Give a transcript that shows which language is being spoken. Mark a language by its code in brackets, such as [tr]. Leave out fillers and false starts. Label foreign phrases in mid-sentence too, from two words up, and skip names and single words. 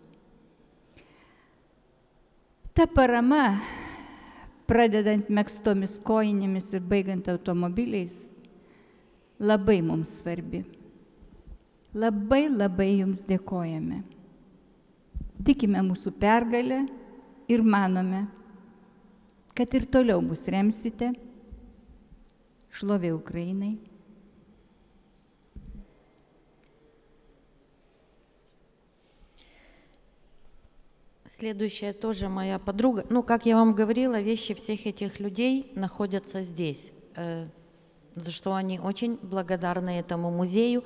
[lt] Ta parama, pradedant megztomis kojinėmis ir baigiant automobiliais, labai mums svarbi. Labai, labai Jums dėkojame. Tikime mūsų pergalę ir manome, kad ir toliau mus remsite. Šlovė Ukrainai. [ru] Следующая тоже моя подруга. Ну, как я вам говорила, вещи всех этих людей находятся здесь, за что они очень благодарны этому музею.